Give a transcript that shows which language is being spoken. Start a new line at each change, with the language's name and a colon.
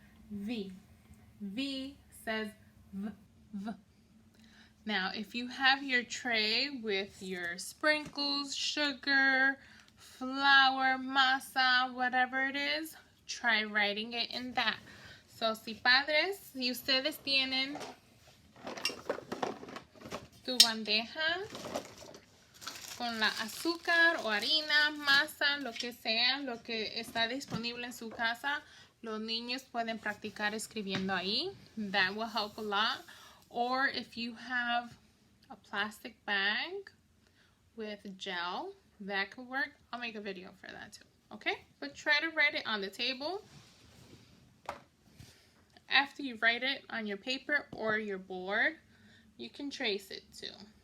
English: V. V says V, V. Now, if you have your tray with your sprinkles, sugar, flour, masa, whatever it is, try writing it in that.
Spanish: So, si padres, si ustedes tienen tu bandeja con la azúcar o harina, masa, lo que sea, lo que está disponible en su casa, los niños pueden practicar escribiendo ahí.
English: That will help a lot. Or if you have a plastic bag with gel, that could work. I'll make a video for that too, okay? But try to write it on the table. After you write it on your paper or your board, you can trace it too.